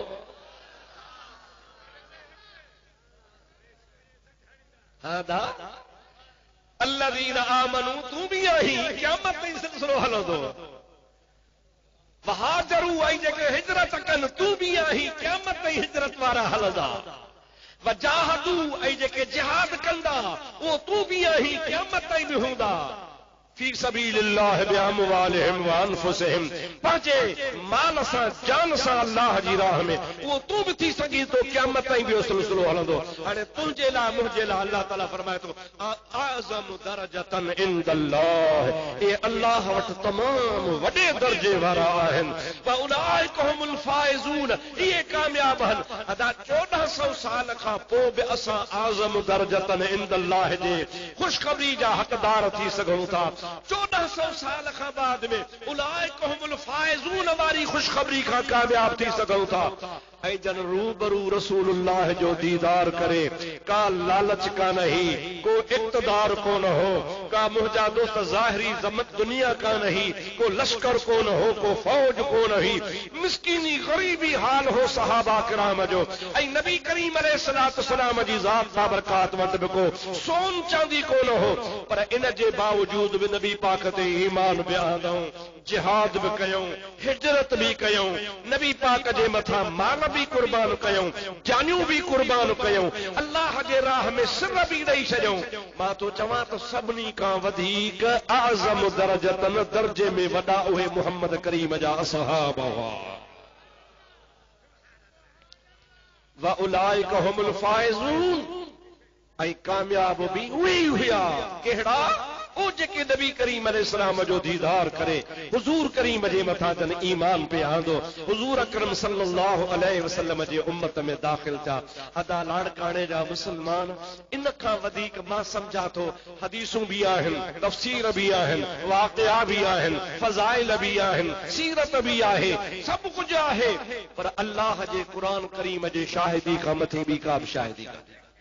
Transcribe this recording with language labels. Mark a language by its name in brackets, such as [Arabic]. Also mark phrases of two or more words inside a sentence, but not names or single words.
[Arabic] الذين آمنوا, [Sindhi] तू भी आही, क़यामत ताईं सिलसिलो हलंदो। वहाजरू, ऐं जेके हिजरत कनि, तू भी आही, क़यामत ताईं हिजरत वारा हलंदा। वजाहदू, ऐं जेके जिहाद कंदा, उहो तू भी आही, क़यामत ताईं भी हूंदा। [Arabic] في سبيل الله بأموالهم و أنفسهم, [Sindhi] पंहिंजे माल सां जान सां अल्लाह जी राह में, उहो तूं बि थी सघी तो क़यामत ताईं बि सिलसिलो हलंदो। हाणे तुंहिंजे लाइ मुंहिंजे लाइ अल्लाह ताला फरमाए थो [Arabic] أعظم درجة عند الله, [Sindhi] ये अल्लाह वटि तमामु वॾे दर्जे वारा आहिनि। [Arabic] و أولئك هم الفائزون, [Sindhi] इहे कामयाब आहिनि। अदा 1400 साल खां पोइ बि असां [Arabic] أعظم درجة عند الله [Sindhi] जे ख़ुशख़बरी जा हक़दार थी सघूं था। 1400 साल खां बाद में [Arabic] أولئك هم الفائزون [Sindhi] वारी ख़ुशख़बरी खां कामयाब थी सघूं था। ऐं जन रूबरू रसूलुल्लाह जो दीदार करे, का लालच का नहीं, को इक़्तिदार को न हो, का मुंहिंजा दोस्त ज़ाहिरी ज़मत दुनिया का नहीं, को लश्कर को न हो, को फौज को नहीं, मिस्कीनी गरीबी हाल हो सहाबा किराम जो, ऐं नबी करीम [Arabic] عليه الصلاة والسلام [Sindhi] जी ज़ात बाबरकात वटि बि को सोन चांदी को न हो, पर इन जे बावजूद बि नबी पाक ते ईमान बि आंदऊं, जिहाद बि कयूं, हिजरत बि कयूं, नबी पाक जे मथां माल भी कुर्बान कयूं, जानियूं भी कुर्बान कयूं, अल्लाह जे राह में सिर भी ॾेई छॾियूं। मां तो चवां त सभिनी खां वधीक [Arabic] أعظم درجة [Sindhi] दर्जे में वॾा उहे मुहम्मद करीम जा असहाबा हुआ। [Arabic] و أولئك هم الفائزون, [Sindhi] ऐं कामयाब भी उहे ई हुआ। कहिड़ा? ओ जेके नबी करीम अलैहिस्सलाम जो दीदार करे, हुजूर करीम जे मथां जन ईमान पे आंदो, हुजूर अकरम [Arabic] صلى الله عليه وسلم [Sindhi] जे उम्मत में दाखिल थिया। अदा लाड़काणे जा मुसलमान, इन खां वधीक मां समझा थो हदीसूं भी आहिनि, तफ़सीर भी आहिनि, वाक़िया भी आहिनि, फ़ज़ाइल भी आहिनि, सीरत भी आहे, सब कुछ आहे, पर अल्लाह जे क़ुरान करीम जे शाहिदी खां मथे भी का शाहिदी कान्हे।